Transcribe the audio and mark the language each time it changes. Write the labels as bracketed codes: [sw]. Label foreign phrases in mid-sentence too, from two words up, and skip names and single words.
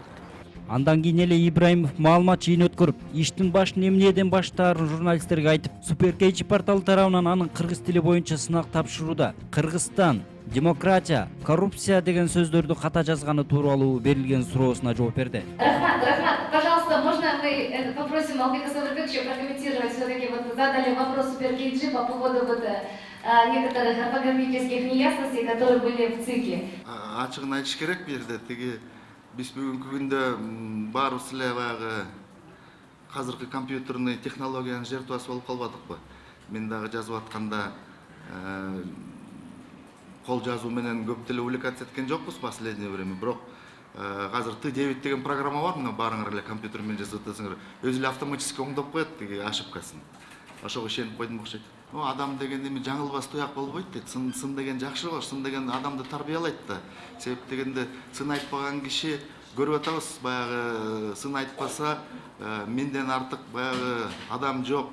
[ky] Андан кийин эле Ибраимов маалымат жыйын өткөрүп, иштин башын эмнеден баштаарын журналисттерге айтып, Суперкейчи порталы тарабынан анын кыргыз тили боюнча сынак тапшырууда Кыргызстан, демократия, коррупция деген сөздөрдү ката жазганы тууралуу берилген суроосуна жооп берди. Рахмат, [ru] пожалуйста, можно мы попросим Албека Садырбековича прокомментировать, все-таки вот задали вопрос Суперкейчи по поводу некоторых орфографических неясностей, которые были в ЦИКе. [ky] Ачыгын айтыш керек бу жерде, биз бүгүнкү күндө баарыбыз эле баягы азыркы компьютерный технологиянын жертвасы болуп калбадыкпы? Мен дагы жазып атканда кол жазуу менен көп деле увлекаться эткен жокпуз [ru] последнее время, [ky] бирок азыр Т9 деген программа бар, мына баарыңар эле компьютер менен жазып атасыңар, өзү эле автоматически оңдоп коет тиги ошибкасын. Ошого ишенип койдум окшойт. Адам деген эми жаңылбас туяк болбойт дейт. Сын деген жакшы болот, сын деген адамды тарбиялайт да. Себеп дегенде сын айтпаган киши көрүп атабыз, баягы сын айтпаса менден артык баягы адам жок.